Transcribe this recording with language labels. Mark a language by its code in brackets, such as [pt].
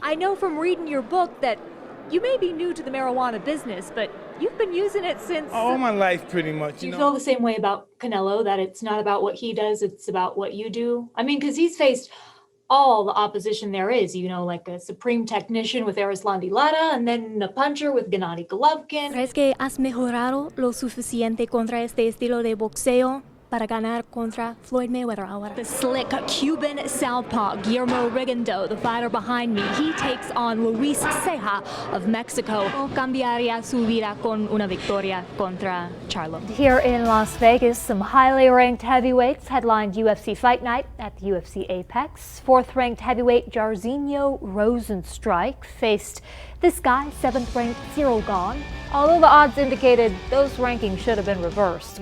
[en] I know from reading your book that you may be new to the marijuana business, but you've been using it since... all my life, pretty much. Do you feel the same way about Canelo, that it's not about what he does, it's about what you do? I mean, because he's faced all the opposition there is, you know, like a supreme technician with Erislandy Lara and then a puncher with Gennady Golovkin. [es] ¿Crees que has mejorado lo suficiente contra este estilo de boxeo para ganar contra Floyd Mayweather ahora? [en] The slick Cuban southpaw Guillermo Rigondeaux, the fighter behind me, he takes on Luis Ceja of Mexico. [es] Cambiaría su vida con una victoria contra Charlo. [en] Here in Las Vegas, some highly ranked heavyweights headlined UFC Fight Night at the UFC Apex. Fourth-ranked heavyweight Jairzinho Rozenstruik faced this guy, seventh-ranked Cyril Gane. Although the odds indicated those rankings should have been reversed.